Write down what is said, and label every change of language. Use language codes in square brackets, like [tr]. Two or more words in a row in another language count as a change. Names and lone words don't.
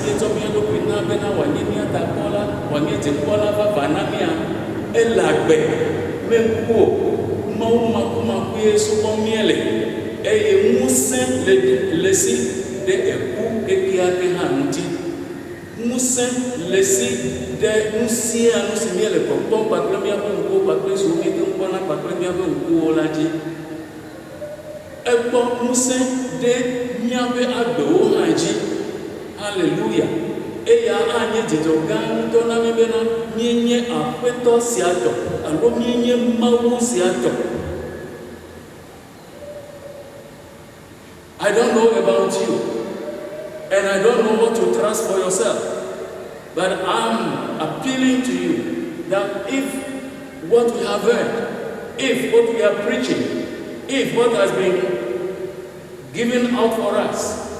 [ee] míetsɔ mía ɖokui na bena wòanye mía takpɔla wòanye dzikpɔla vava na mía ele agbe meku o Mawu makumakue subɔm míele eye ŋusẽ le si ɖe eku kekeake hã ŋuti ŋusẽ le si ɖe nu sia nu si míele kpɔkpɔm kpakple míaƒe ŋkuwo kpakple siwo míete ŋu kpɔna kpakple míaƒe ŋkuwo la dzi ekpɔ ŋusẽ ɖe míaƒe agbewo hã dzi haleluya eya anye dzidzɔ gã ŋutɔ na mí bena míenye aƒetɔ sia tɔ alo míenye Mawu sia tɔ. [en] I don't know about you, and I don't know what to trust for yourself, but I'm appealing to you that if what we have heard, if what we are preaching, if what has been given out for us